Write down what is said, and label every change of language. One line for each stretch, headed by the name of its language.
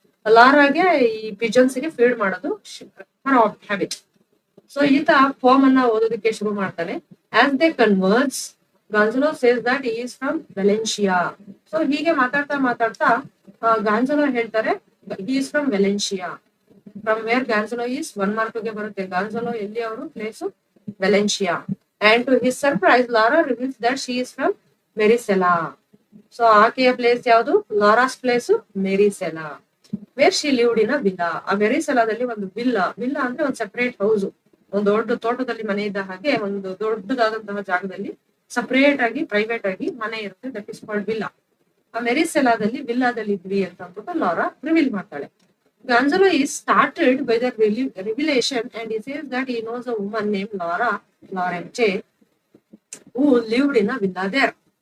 Kannada: ಲಾರಾಗೆ ಈ ಪಿಜನ್ಸ್ ಗೆ ಫೀಡ್ ಮಾಡೋದು ಹ್ಯಾಬಿಟ್. ಸೊ ಈತ ಪಾಮ್ ಅನ್ನ ಓದೋದಕ್ಕೆ ಶುರು ಮಾಡ್ತಾನೆ.
English: As they converse, Gonzalo says that he is from Valencia.
Kannada: So ಹೀಗೆ ಮಾತಾಡ್ತಾ ಗಾನ್ಸಲೋ ಹೇಳ್ತಾರೆ
English: He is from Valencia. From where Gonzalo is 1 mark
Kannada: ಗೆ ಬರುತ್ತೆ. ಗಾನ್ಸಲೋ ಎಲ್ಲಿ ಅವರು place?
English: Valencia. And to his surprise, Lara reveals that she is from
Kannada: ಮೆರಿಸೆಲಾ. So ಆಕೆಯ place ಯಾವುದು? ಲಾರಾಸ್ place ಮೆರಿಸೆಲಾ.
English: Where she lived in a villa.
Kannada: ಆ ಮೆರಿಸೆಲಾದಲ್ಲಿ ಒಂದು villa ಅಂದ್ರೆ ಒಂದು ಸೆಪರೇಟ್ ಹೌಸ್, ಒಂದು ದೊಡ್ಡ ತೋಟದಲ್ಲಿ ಮನೆ ಇದ್ದ ಹಾಗೆ ಒಂದು ದೊಡ್ಡದಾದಂತಹ ಜಾಗದಲ್ಲಿ ಸಪರೇಟ್ ಆಗಿ ಪ್ರೈವೇಟ್ ಆಗಿ ಮನೆ ಇರುತ್ತೆ.
English: That is called villa.
Kannada: ಆ ಮೆರಿಸೆಲಾದಲ್ಲಿ ವಿಲ್ಲಾದಲ್ಲಿ ಇದ್ವಿ ಅಂತ ಅಂದ್ಬಿಟ್ಟು ಲಾರಾ ರಿವೀಲ್ ಮಾಡ್ತಾಳೆ.
English: Gonzalo is started by the revelation and he says that he knows a woman named Laura Lorente who lived in a villa there.